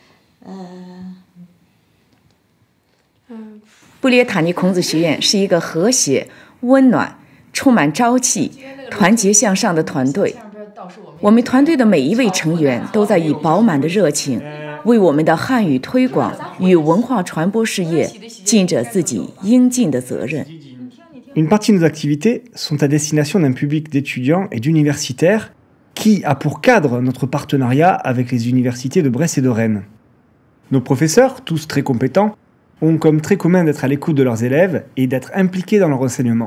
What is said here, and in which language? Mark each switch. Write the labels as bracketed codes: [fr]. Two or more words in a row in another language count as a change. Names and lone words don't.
[zh] 布列塔尼孔子学院是一个和谐、温暖、充满朝气、团结向上的团队。我们团队的每一位成员都在以饱满的热情，为我们的汉语推广与文化传播事业尽着自己应尽的责任。 [fr] Une partie de nos activités sont à destination d'un public d'étudiants et d'universitaires qui a pour cadre notre partenariat avec les universités de Brest et de Rennes. Nos professeurs, tous très compétents, ont comme trait commun d'être à l'écoute de leurs élèves et d'être impliqués dans leur enseignement.